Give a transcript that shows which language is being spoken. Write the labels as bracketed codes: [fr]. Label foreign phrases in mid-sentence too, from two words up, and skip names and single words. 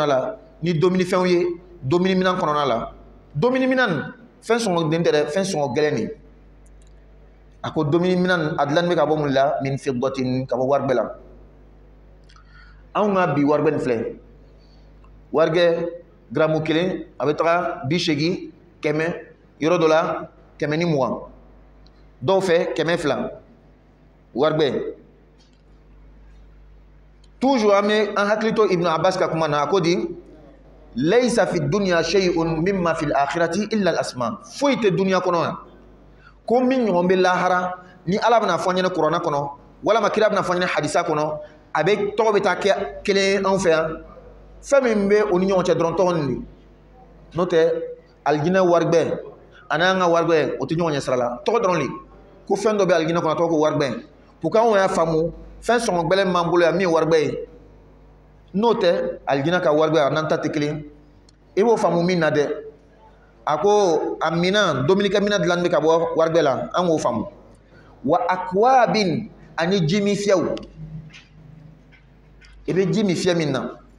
[bm] la ni dominifɛnw ye dominiminan kɔnɔna la dominiminan fɛn sɔngɔden tɛ dɛ fɛn sɔngɔ gɛlɛn de a ko dominiminan a dilanni bɛ ka bɔ mun la min fiddatin ka bɔ waribɛ la anw ka bi waribɛ nin filɛ warigɛ garamu 1 a bɛ taga 80 100 yɔrɔ dɔ la 120 dɔw fɛ 200 waribɛ toujours an hakili to Ibn Abbas ka kuma na a ko di [ar] ليس في الدنيا شيء مما في الآخرة إلا الأسماء [bm] foyi tɛ duniya kɔnɔ yan ko min ɲɔgɔn bɛ lahara ni Ala bɛna fɔ ɲɛnɛ kuranɛ kɔnɔ walama kira bɛna fɔ ɲɛnɛ hadisa kɔnɔ a bɛ tɔgɔ bɛ taa kɛ kelen anw fɛ yan fɛn min bɛ o ni ɲɔgɔn cɛ dɔrɔn tɔgɔ nin n'o tɛ alijinɛ waribɛ ani an ka waribɛ o tɛ ɲɔgɔn ɲɛ sira la tɔgɔ dɔrɔn de ko fɛn dɔ bɛ alijinɛ kɔnɔ tɔgɔ ko waribɛ [fr] pour que [bm] anw y'a faamu fɛn sɔngɔ gbɛlɛn m'an bolo yan min ye waribɛ ye n'o tɛ alijinɛ ka waribɛ a n'an ta tɛ kelen i b'o faamu min na dɛ a ko a minan dominikɛ minan dilanni bɛ ka bɔ waribɛ la an k'o faamu wa akwabin ani ji min fiyɛw i bɛ ji min fiyɛ min na